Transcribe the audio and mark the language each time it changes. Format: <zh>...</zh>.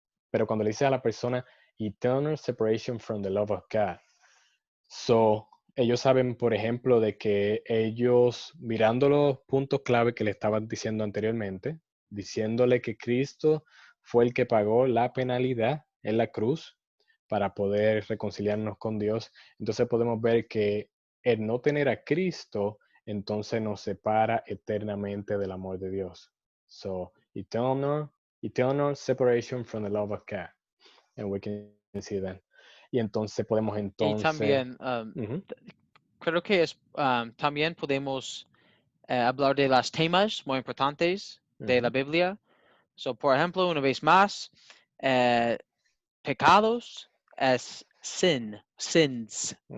<es>Pero cuando le dice a la persona</es> <en>eternal separation from the love of God,</en> <es>so, ellos saben, por ejemplo, de que ellos, mirando los puntos clave que le estaban diciendo anteriormente, diciéndole que Cristo fue el que pagó la penalidad en la cruz para poder reconciliarnos con Dios, entonces podemos ver que el no tener a Cristo, entonces nos separa eternamente del amor de Dios.</es> <en>So, eternal separation from the love of God. And we can see that.</en> <es>Y entonces podemos Y también, creo que también podemos hablar de los temas muy importantes de la Biblia. So, por ejemplo, una vez más, pecados es sins.</es>